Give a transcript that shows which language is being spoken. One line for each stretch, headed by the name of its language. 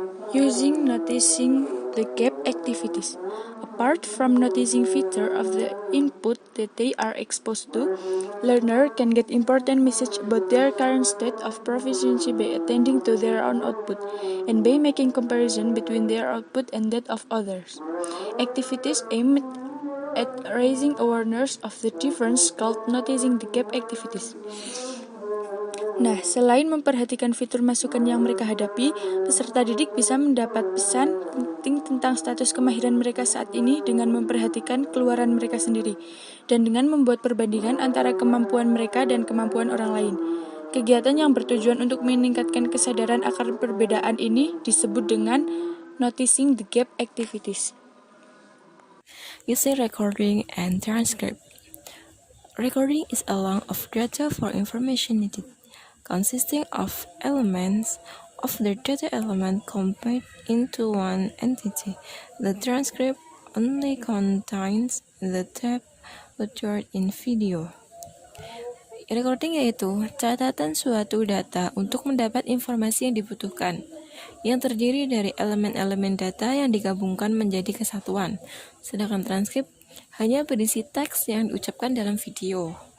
English: Using noticing the gap activities. Apart from noticing feature of the input that they are exposed to, learner can get important message about their current state of proficiency by attending to their own output and by making comparison between their output and that of others. Activities aimed at raising awareness of the difference called noticing the gap activities.
Indonesian: Nah, selain memperhatikan fitur masukan yang mereka hadapi, peserta didik bisa mendapat pesan penting tentang status kemahiran mereka saat ini dengan memperhatikan keluaran mereka sendiri, dan dengan membuat perbandingan antara kemampuan mereka dan kemampuan orang lain. Kegiatan yang bertujuan untuk meningkatkan kesadaran akan perbedaan ini disebut dengan noticing the gap activities.
English: Using recording and transcript. Recording is a log of data for information needed, consisting of elements of the data element combined into one entity. The transcript only contains the tape recorded in video.
Indonesian: Recording yaitu catatan suatu data untuk mendapat informasi yang dibutuhkan, yang terdiri dari elemen-elemen data yang digabungkan menjadi kesatuan, sedangkan transkrip hanya berisi teks yang diucapkan dalam video.